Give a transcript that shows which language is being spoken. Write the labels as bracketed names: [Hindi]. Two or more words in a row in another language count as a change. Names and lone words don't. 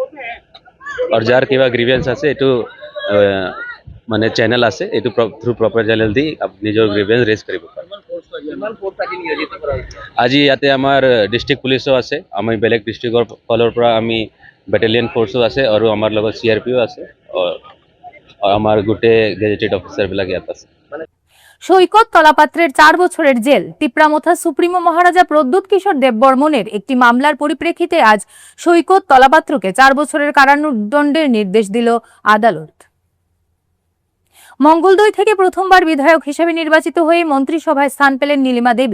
[Assamese] আৰু যাৰ কিবা গ্রিভেন্স আছে এইটো মানে চ্যানেল আছে, এইটো [English] through proper channel [Assamese] দি নিজৰ গ্রিভেন্স ৰেজ কৰিব পাৰে। আজি ইয়াতে আমাৰ ডিস্ট্রিক্ট পুলিশও আছে, আমি বেলেগ ডিস্ট্রিক্টৰ ফালৰ পৰা আমি ব্যাটালিয়ন ফোর্সও আছে আৰু আমাৰ লগত সিআরপিও আছে। আমার গোটে [English] gazetted officer [Assamese] বিলাক ইয়াত আছে। [Bangla] সৈকত তলাপাত্রের 4 বছরের জেল, টিপ্রামথা সুপ্রিমো মহারাজা প্রদ্যুৎ কিশোর দেববর্মনের একটি মামলার পরিপ্রেক্ষিতে আজ সৈকত তলাপাত্রকে 4 বছরের কারাদণ্ডের নির্দেশ দিল আদালত। মঙ্গলদৈ থেকে প্রথমবার বিধায়ক হিসেবে নির্বাচিত হয়ে মন্ত্রিসভায় স্থান পেলেন নীলিমা দেবী।